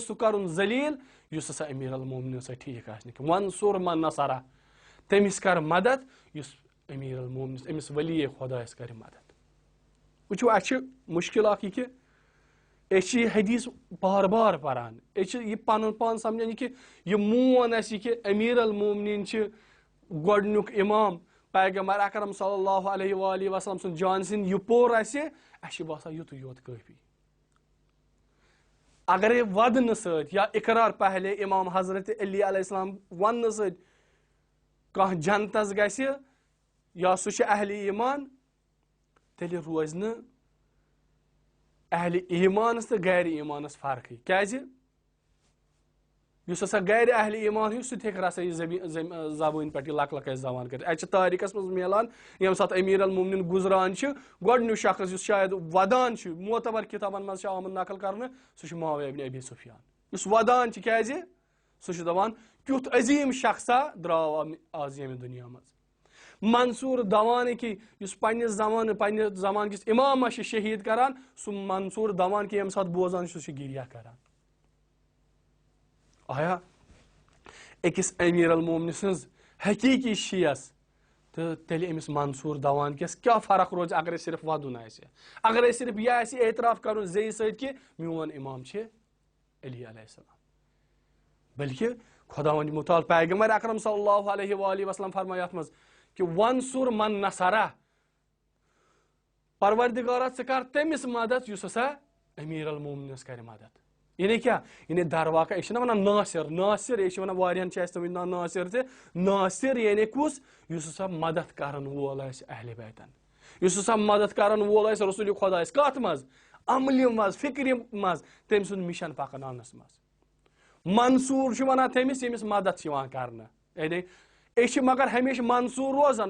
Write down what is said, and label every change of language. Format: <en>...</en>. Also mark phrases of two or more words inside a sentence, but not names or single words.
<ks>سُہ کَرُن ذلیٖل یُس ہسا امیر المومنِن سۭتۍ ٹھیٖک آسہِ نہٕ کینٛہہ</ks> <ar>وَنصُر من نصرہ</ar> <ks>تٔمِس کر مدد یُس امیر المومنِس أمِس ولی خۄدایس کرِ مدد وٕچھو اَسہِ چھِ مُشکِل اکھ یہِ کہِ أسۍ چھِ یہِ حدیٖث بار بار پران أسۍ چھِ یہِ پنُن پان سمجھان یہِ کہِ یہِ مون اَسہِ یہِ کہِ امیر المومنِن چھِ گۄڈٕنیُک اِمام پیغمبر اکرم</ks> <ar>صلی اللہ علیہ وآلہ وسلم</ar> <ks>سُنٛد جان سِنٛد یہِ پوٚر اَسہِ چھِ باسان یُتُے یوت کٲفی اگرے ودنہٕ سۭتۍ یا اقرار پہلے امام حضرت علی</ks> <ar>علیہ السلام</ar> <ks>وننہٕ سۭتۍ کانٛہہ جنتس گژھِ یا سُہ چھُ اہلِ ایمان تیٚلہِ روزِ نہٕ اہلِ ایمانس تہٕ غیر ایمانس فرقٕے کیازِ یُس ہسا گرِ اہلِ ایمان ہیٚو سُہ تہِ ہیٚکہِ رسٲیی زبٲنۍ پٮ۪ٹھ یہِ لک لک اَسہِ زبان کٔرِتھ اَتہِ چھِ تٲریٖخس منٛز میلان ییٚمہِ ساتہٕ امیر المومنِن گُزران چھُ گۄڈٕنیُک شخص یُس شاید ودان چھُ معتبر کِتابن منٛز چھُ آمُت نقل کرنہٕ سُہ چھُ معاویہ ابن ابی سفیان یُس ودان چھُ کیازِ سُہ چھُ دپان کیُتھ عظیٖم شخصا درٛاو آز ییٚمہِ دُنیا منٛز منصوٗر دوانٕکی یُس پننِس زمانہٕ کِس اِمامس چھُ شہیٖد کران سُہ منصوٗر دوان کہِ ییٚمہِ ساتہٕ بوزان چھُ سُہ چھُ گریہ کران آیا أکِس امیر المومنہِ سٕنٛز حقیٖقی شیٖعس تہٕ تیٚلہِ أمِس منصوٗر دوان کِس کیٛاہ فرق روزِ اگرے صرف ودُن آسہِ اگرے صرف یہِ آسہِ اعتراف کرُن زیٚیہِ سۭتۍ کہِ میون اِمام چھِ علی</ks> <ar>علیہ السلام</ar> <ks>بلکہِ خۄداوندِ مُتعال پیغمبر اکرم</ks> <ar>صلی اللہ علیہ وآلہ وسلم</ar> <ks>فرماے یتھ منٛز کہ</ks> <ar>وَنصُر من نصرہ</ar> <ks>پروردگارا ژٕ کر تٔمِس مدد یُس ہسا امیر المومنِنس کرِ مدد یعنی کیٛاہ یعنی درواقع أسۍ چھِنہ ونان ناصر ناصر یہِ چھِ ونان واریاہن چھِ اَسہِ تٔمِس ناو ناصر تہِ ناصر یعنی کُس یُس ہسا مدد کرن وول آسہِ اہلِ بیتن یُس ہسا مدد کرن وول آسہِ رسوٗلِ خۄدایس کتھ منٛز عملہِ منٛز فِکرِ منٛز تٔمۍ سُنٛد مِشن پکناونس منٛز منصوٗر چھُ ونان تٔمِس ییٚمِس مدد چھِ یِوان کرنہٕ یعنی أسۍ چھِ مگر ہمیشہِ منصوٗر روزان</ks>